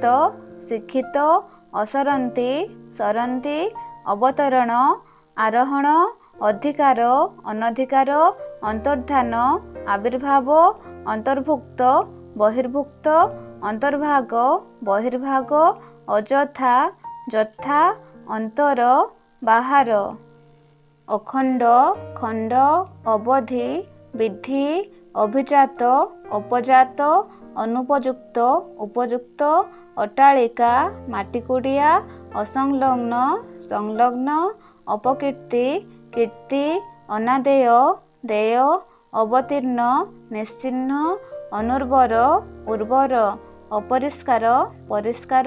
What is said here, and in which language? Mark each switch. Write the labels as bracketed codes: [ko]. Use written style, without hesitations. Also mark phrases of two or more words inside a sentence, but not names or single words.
[or] ଶିକ୍ଷିତ ଅସରନ୍ତି ସରନ୍ତି ଅବତରଣ ଆରୋହଣ ଅଧିକାର ଅନଧିକାର ଅନ୍ତର୍ଧାନ ଆବିର୍ଭାବ ଅନ୍ତର୍ଭୁକ୍ତ ବହିର୍ଭୁକ୍ତ ଅନ୍ତର୍ଭାଗ ବହିର୍ଭାଗ ଅଯଥା ଯଥା ଅନ୍ତର ବାହାର ଅଖଣ୍ଡ ଖଣ୍ଡ ଅବଧି ବିଧି ଅଭିଜାତ ଅପଜାତ ଅନୁପଯୁକ୍ତ ଉପଯୁକ୍ତ ଅଟ୍ଟାଳିକା ମାଟିକୁଡ଼ିଆ ଅସଂଲଗ୍ନ ସଂଲଗ୍ନ ଅପକୀର୍ତ୍ତି କୀର୍ତ୍ତି ଅନାଦେୟ ଦେୟ ଅବତୀର୍ଣ୍ଣ ନିଶ୍ଚିହ୍ନ ଅନୁର୍ବର ଉର୍ବର ଅପରିଷ୍କାର ପରିଷ୍କାର